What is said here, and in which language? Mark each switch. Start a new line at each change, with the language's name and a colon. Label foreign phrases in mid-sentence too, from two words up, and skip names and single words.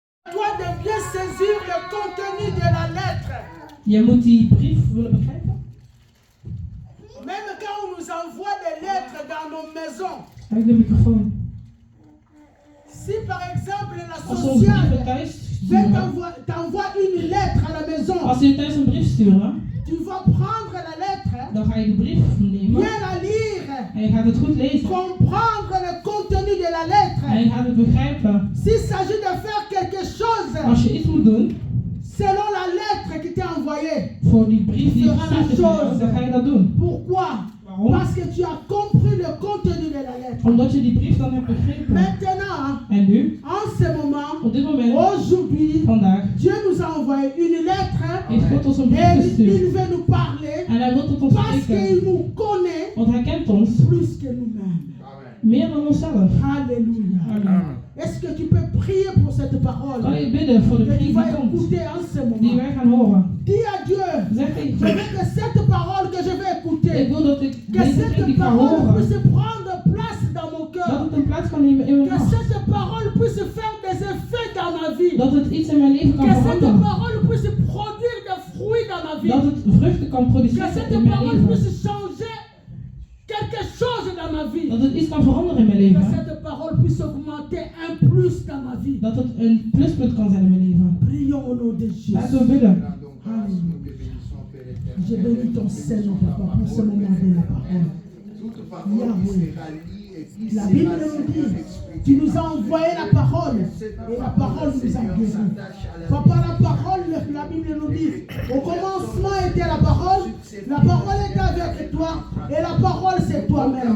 French: toi de bien saisir le contenu de la lettre.
Dutch: Je moet die brief willen begrijpen.
French: Même quand on nous envoie des lettres dans nos maisons.
Dutch: Kijk de microfoon.
French: Si par exemple la
Dutch: Als ze ons brieven
French: sociale
Dutch: thuis sturen,
French: t'envoie une lettre à la maison,
Dutch: als ze je thuis een brief sturen,
French: tu vas prendre la lettre,
Dutch: dan ga je de brief nemen
French: bien la lire,
Dutch: en je gaat het goed lezen.
French: comprendre le contenu de la lettre.
Dutch: En je gaat het begrijpen.
French: S'il s'agit de faire quelque chose
Dutch: Als je iets moet doen,
French: selon la lettre qui t'est envoyée,
Dutch: voor die brief die
French: Tu feras
Dutch: gestuurd is
French: la
Dutch: naar jou,
French: chose.
Dutch: dan ga je dat doen.
French: pourquoi?
Dutch: Waarom?
French: Parce que tu as compris le contenu de la lettre.
Dutch: Omdat je die brief dan hebt begrepen.
French: Maintenant,
Dutch: En nu,
French: en ce moment,
Dutch: op dit moment,
French: aujourd'hui,
Dutch: vandaag,
French: Dieu nous a envoyé une lettre
Dutch: heeft God ons een brief
French: et
Dutch: gestuurd.
French: il veut nous parler
Dutch: En hij wil tot ons
French: parce qu'il
Dutch: spreken.
French: nous connaît
Dutch: Want hij kent ons
French: plus que nous-mêmes.
Dutch: meer dan onszelf.
French: Alléluia. Amen. Est-ce que tu peux prier pour cette parole
Dutch: Kan je bidden voor de
French: que tu
Dutch: brief
French: vas
Dutch: die komt,
French: écouter en ce
Dutch: die
French: moment?
Dutch: wij gaan horen.
French: Dis à Dieu,
Dutch: Zeg je tegen
French: veux
Dutch: God,
French: que cette parole que je vais
Dutch: ik
French: écouter,
Dutch: wil dat ik
French: que
Dutch: deze brief die
French: cette
Dutch: ik ga
French: parole
Dutch: horen,
French: puisse prendre place dans mon
Dutch: dat
French: cœur.
Dutch: het een plaats kan nemen in mijn
French: Que
Dutch: hart.
French: cette parole puisse faire des effets dans ma vie.
Dutch: Dat het iets in mijn leven kan
French: Que cette
Dutch: veranderen.
French: parole puisse produire des fruits dans ma vie.
Dutch: Dat het vruchten kan
French: Que
Dutch: produceren
French: cette
Dutch: in mijn
French: parole
Dutch: leven.
French: puisse changer quelque chose dans ma vie.
Dutch: Dat het iets kan veranderen in mijn
French: Que
Dutch: leven.
French: cette parole puisse augmenter un plus dans ma vie.
Dutch: Dat het een pluspunt kan zijn in mijn leven.
French: Prions au nom de Jésus.
Dutch: Laten we bidden.
French: Je bénis ton Seigneur, Papa, pour ce moment de la parole. La Bible nous dit, tu nous as envoyé la parole et la parole nous a guéris. Papa, la parole, la Bible nous dit, au commencement était la parole était avec toi et la parole c'est toi-même.